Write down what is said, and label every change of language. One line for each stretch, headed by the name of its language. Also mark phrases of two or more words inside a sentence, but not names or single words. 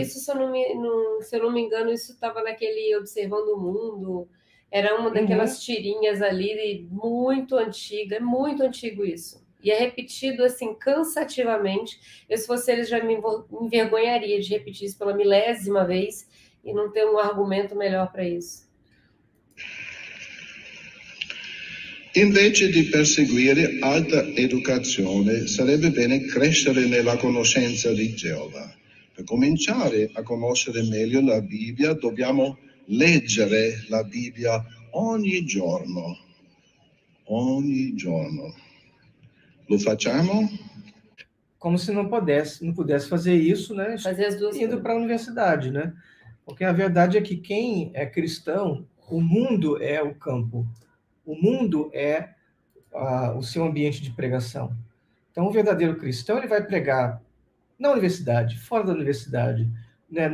Portuguese: Isso, se eu não me engano, isso estava naquele Observando o Mundo. Era uma daquelas tirinhas ali, muito antiga. É muito antigo isso. E é repetido, assim, cansativamente. Eu, se fosse eles, já me envergonharia de repetir isso pela 1000ª vez e não ter um argumento melhor para isso.
Italian: Invece di perseguire alta educazione, sarebbe bene crescere nella conoscenza di Geova. Per cominciare a conoscere meglio la Bibbia, dobbiamo leggere la Bibbia ogni giorno. Ogni giorno. Lo facciamo?
Portuguese: Como se não pudesse fazer isso, né? Fazer as duas indo para a universidade, né? Porque a verdade é que quem é cristão, o mundo é o campo. O mundo é o seu ambiente de pregação. Então, o verdadeiro cristão, ele vai pregar na universidade, fora da universidade, né?